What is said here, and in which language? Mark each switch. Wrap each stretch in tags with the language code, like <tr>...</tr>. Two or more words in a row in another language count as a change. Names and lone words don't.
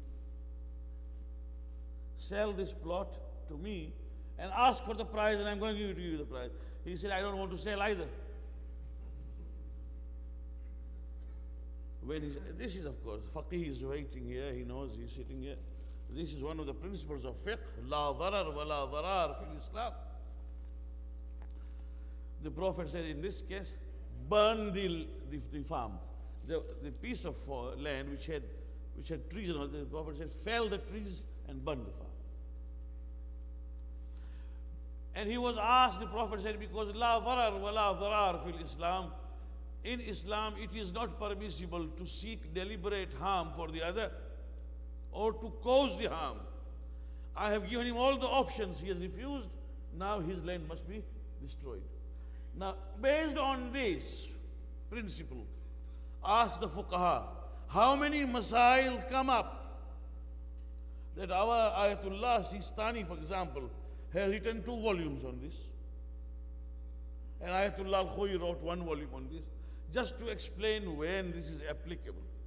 <en>Sell this plot to me and ask for the price, and I'm going to give you the price. He said, I don't want to sell either. When this is, of course, faqih is waiting here, he knows he's sitting here. This is one of the principles of fiqh,</en> <ar>لا ضرر ولا ضرر في الإسلام.</ar> <en>The Prophet said, in this case, burn the farm, the piece of land which had trees and all. The Prophet said, fell the trees and burn the farm. And he was asked, the Prophet said, because</en> <ar>لا ضرر ولا ضرر في الإسلام,</ar> <en>in Islam it is not permissible to seek deliberate harm for the other or to cause the harm. I have given him all the options, he has refused, now his land must be destroyed. Now, based on this principle, ask the fuqaha, how many masail come up that our Ayatullah Sistani, for example, has written 2 volumes on this, and Ayatullah Al-Khoyi wrote 1 volume on this, just to explain when this is applicable.</en>